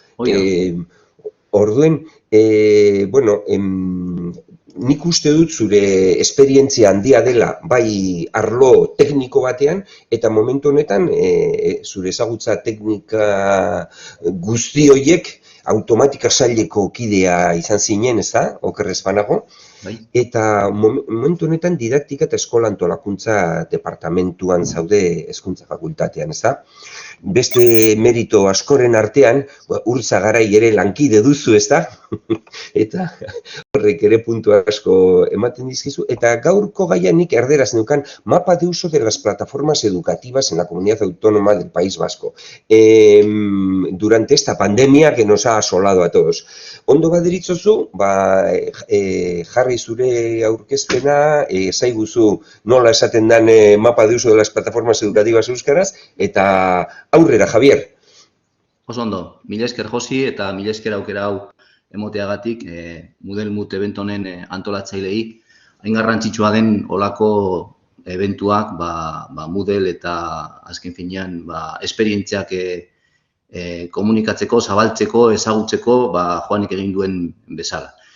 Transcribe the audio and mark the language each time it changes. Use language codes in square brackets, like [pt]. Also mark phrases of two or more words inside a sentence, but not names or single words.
[eu] Orduen, bueno, nik uste dut zure esperientzia handia dela bai arlo tekniko batean, eta momentu honetan zure ezagutza teknika guzti horiek automatika saileko kidea izan zinen, ez da, oker ez banago, eta momentu honetan didaktika eta eskola antolakuntza departamentuan zaude hezkuntza fakultatean, ez da? Beste merito askoren artean, Urtza Garai ere lankide duzu, ez da? Eta horrek ere puntu asko ematen dizkizu. Eta gaurko gaia nik erderaz neukan [es] mapa de uso de las plataformas educativas en la comunidad autónoma del País Vasco. Durante esta pandemia que nos ha asolado a todos. [eu] Ondo baderitzozu, jarri zure aurkezpena, zaiguzu nola esaten den [es] mapa de uso de las plataformas educativas [eu] euskaraz, eta aurrera, Javier. Oso ondo, mila esker Josi eta mila esker aukera hau emoteagatik Moodle Mood event honen antolatzailei. Hain garrantzitsua den olako eventuak Moodle eta azken finean esperientziak komunikatzeko, zabaltzeko, ezagutzeko Joanek egin duen bezala.